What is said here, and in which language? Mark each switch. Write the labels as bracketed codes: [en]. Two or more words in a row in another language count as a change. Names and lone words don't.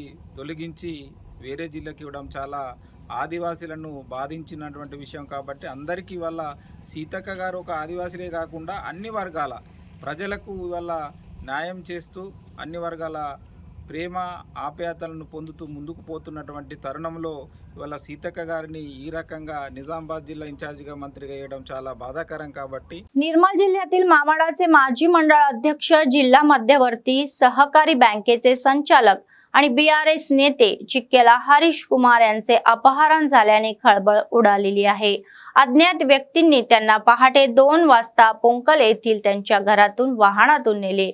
[te] తొలగించి వేరే జిల్లాకి ఇవ్వడం చాలా ఆదివాసీలను బాధించినటువంటి విషయం కాబట్టి అందరికీ వల్ల సీతక్క గారు ఒక ఆదివాసీలే కాకుండా అన్ని వర్గాల ప్రజలకు వల్ల న్యాయం చేస్తూ అన్ని వర్గాల ప్రేమ ఆప్యాయతలను పొందుతూ ముందుకు పోతున్నటువంటి తరుణంలో ఇవాళ సీతక్క గారిని ఈ రకంగా నిజామాబాద్ జిల్లా ఇన్ఛార్జిగా మంత్రిగా వేయడం చాలా బాధాకరం కాబట్టి [mr] निर्मल जिल्ह्यातील मामाडाचे माजी मंडळ अध्यक्ष, जिल्हा मध्यवर्ती सहकारी बँकेचे संचालक आणि BRS नेते चिक्केला हरीश कुमार यांचे अपहरण झाल्याने खळबळ उडालेली आहे। अज्ञात व्यक्तींनी त्यांना पहाटे 2 वाजता पोंकल येथील त्यांच्या घरातून वाहनातून नेले।